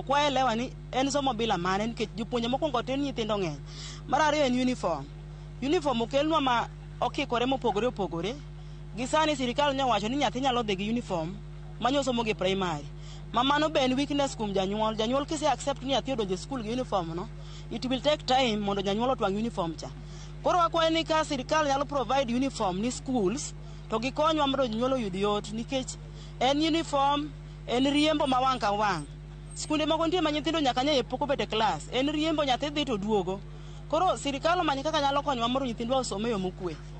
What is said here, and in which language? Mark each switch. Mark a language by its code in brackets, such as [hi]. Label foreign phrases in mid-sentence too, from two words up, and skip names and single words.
[luo] Kwayo elewa ni en somo bila mane nikech jopuonje mokwongo tin nyithindo ng'eny. Mar ariyo en uniform. Uniform okelnwa ma okikore mopogore opogore. Gisani sirikal nyawacho ni nyathi nyalo dhi gi uniform manyosomo gi primary. Mano be en weakness kuom janyuol. Janyuol kise accept ni nyathi odonjo skul gi uniform no, [en] it will take time [luo] mondo janyuol otwang' uniform cha. Koro akwayo ni ka sirikal nyalo provide uniform ni schools to gikonywa mondo jonyuol oyud yot nikech en uniform en riembo ma wang' ka wang'. Skunde moko nitie ma nyithindo nyaka nyae pok obet e klas. En riembo nyathi dhi to duogo. Koro sirikal omany kaka nyalo konyowa mondo nyithindwa osom e yo mokwe.